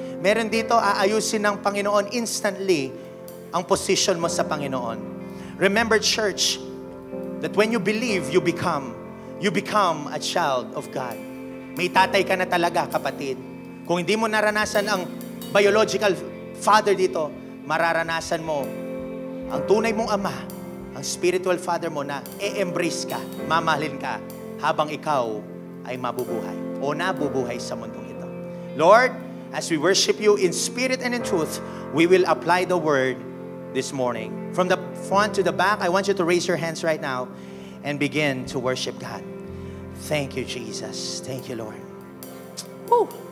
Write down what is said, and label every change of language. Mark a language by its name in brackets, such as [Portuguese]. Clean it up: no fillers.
[Filipino] Meron dito, aayusin ng Panginoon instantly ang position mo sa Panginoon. [English] Remember, church, that when you believe, you become a child of God. [Filipino] May tatay ka na talaga, kapatid. Kung hindi mo naranasan ang biological father dito, mararanasan mo ang tunay mong ama, ang spiritual father mo na e-embrace ka, mamahalin ka, habang ikaw ay mabubuhay o nabubuhay sa mundong ito. [English] Lord, as we worship you in spirit and in truth, we will apply the word this morning. From the front to the back, I want you to raise your hands right now and begin to worship God. Thank you, Jesus. Thank you, Lord. Woo.